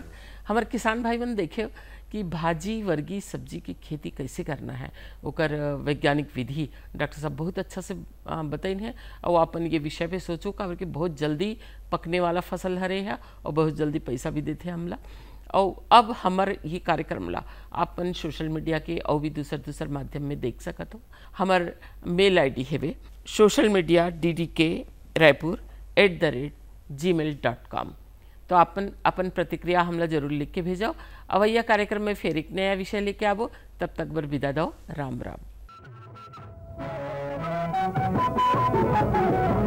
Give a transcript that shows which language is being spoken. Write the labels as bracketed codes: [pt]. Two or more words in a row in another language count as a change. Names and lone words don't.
[hne] हमारे किसान भाई मन देखे कि भाजी वर्गी सब्जी की खेती कैसे करना है ओकर वैज्ञानिक विधि डॉक्टर साहब बहुत अच्छा से बताइन है और अपन ये विषय पे सोचो का कि बहुत जल्दी पकने वाला फसल हरे है और बहुत जल्दी पैसा भी देते हमला। और अब हमार ये कार्यक्रम ला अपन सोशल मीडिया के और भी दूसर माध्यम में देख सकत हो। हमार [en] mail ID [hne] है social media ddk.raipur@gmail.com। तो अपन प्रतिक्रिया हमला जरूर लिख के भेजाओ। अब यह कार्यक्रम में फिर एक नया विषय लेके आवो, तब तक बर विदा दो। राम राम।